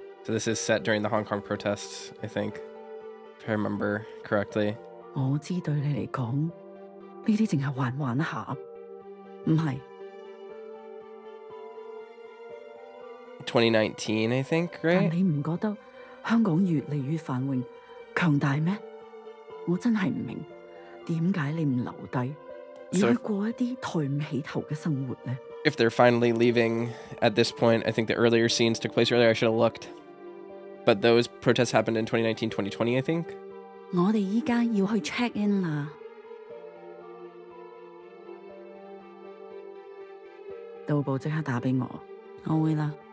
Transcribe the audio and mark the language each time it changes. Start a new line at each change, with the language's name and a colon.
English: So this is set during the Hong Kong protests, I think, if I remember correctly.
Cantonese: 我知對你嚟講，呢啲淨係玩下，唔係。
English: 2019, I think, right?
Cantonese: 但你唔覺得香港越嚟越繁榮強大咩？我真係唔明點解你唔留低，而去過一啲抬唔起頭嘅生活呢？
English: If they're finally leaving at this point, I think the earlier scenes took place earlier. I should have looked. But those protests happened in 2019, 2020, I think.
Cantonese: 我哋依家要去 check in 啦。到步即刻打俾我，我會啦。